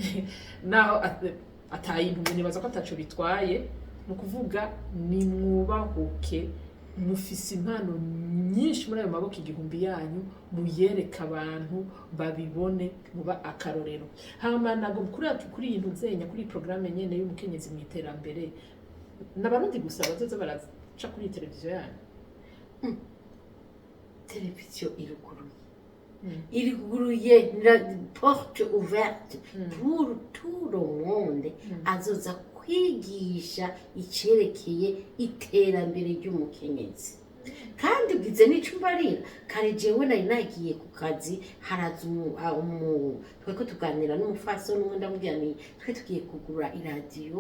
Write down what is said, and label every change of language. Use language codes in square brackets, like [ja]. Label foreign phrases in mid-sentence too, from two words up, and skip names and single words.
[rn] atayintu nibaza ko ataco bitwaye no kuvuga ni mwubahuke mufise impano nyinshi muri ayo maboko igihumbi yanyu muyereka abantu babibone muba akarorero hama nago kuri iyi ntuzenya kuri programme nyene y'umukenyezi mu iterambere n'abarundi gusa bazoza baraca kuri televiziyo yanyu televiziyo iruguruye [fr] la porte ouverte pour tout le monde [rn] azoza kwigisha icerekeye iterambere ry'umukenyezi kandi bwize n'ico mbarira kare jewe nari nagiye ku kazi haraza tweko tuganira n'umufaso n'umwe ndamubwira ni twe tugiye kugura iradiyo